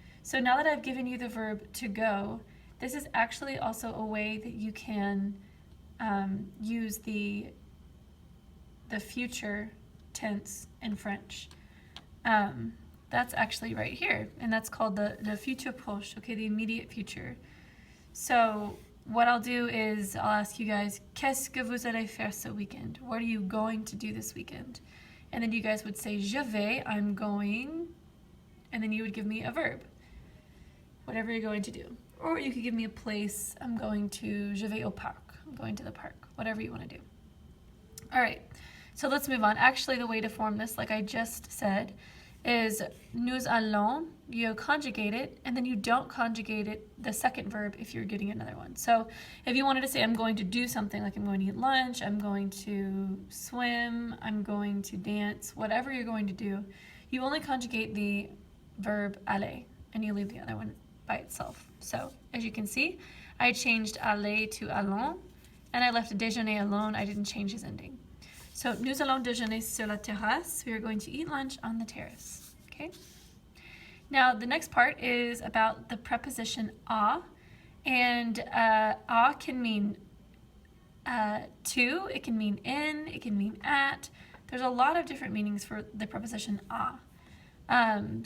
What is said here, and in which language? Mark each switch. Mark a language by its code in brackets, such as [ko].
[en] So now that I've given you the verb to go, this is actually also a way that you can use the future tense in French. That's actually right here, and that's called the futur proche, okay, the immediate future. So what I'll do is I'll ask you guys, [fr] qu'est-ce que vous allez faire ce weekend? [en] What are you going to do this weekend? And then you guys would say, [fr] je vais, [en] I'm going, and then you would give me a verb, whatever you're going to do. Or you could give me a place, I'm going to, [fr] je vais au parc, [en] I'm going to the park, whatever you want to do. All right, so let's move on. Actually, the way to form this, like I just said, is [fr] nous allons, [en] you conjugate it, and then you don't conjugate it, the second verb, if you're getting another one. So if you wanted to say I'm going to do something, like I'm going to eat lunch, I'm going to swim, I'm going to dance, whatever you're going to do, you only conjugate the verb aller, and you leave the other one by itself. So as you can see, I changed aller to allons, and I left déjeuner alone. I didn't change his ending. [fr] So, nous allons déjeuner sur la terrasse. [en] We are going to eat lunch on the terrace, okay? Now, the next part is about the preposition à, and à can mean to, it can mean in, it can mean at. There's a lot of different meanings for the preposition à.